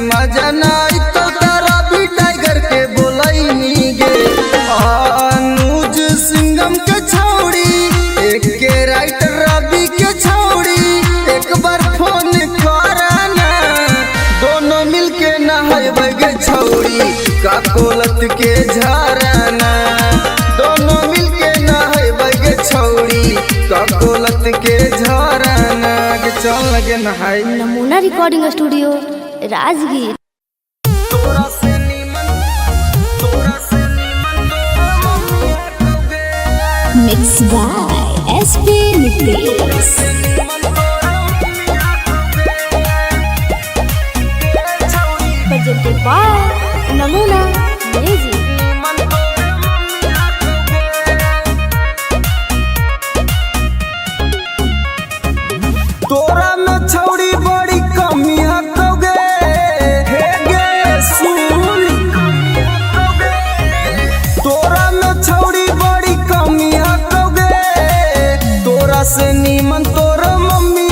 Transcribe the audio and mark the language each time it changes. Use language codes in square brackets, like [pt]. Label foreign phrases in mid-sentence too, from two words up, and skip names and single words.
[mag] मजा नाई तो तारा भी टाइगर के बोलैमी गे अनुज सिंगम के छौड़ी एक के राइटर रवि के छौड़ी एक बार फोन कराना दोनों मिलके नहाइबे गे छौड़ी का कोलत के झरना दोनों मिलके नहाइबे गे छौड़ी का कोलत के झरना के चल लगे नहाई। नमूना रिकॉर्डिंग स्टूडियो राजगीर। [en] Mix by SP Nitesh. presented by नमूना म्यूजिक। [mag] तोरा में छौड़ी बड़ी कमी हकोगे हे गे सुन तोरा में छौड़ी बड़ी कमी हकोगे तोरा से नीमन तोर मम्मी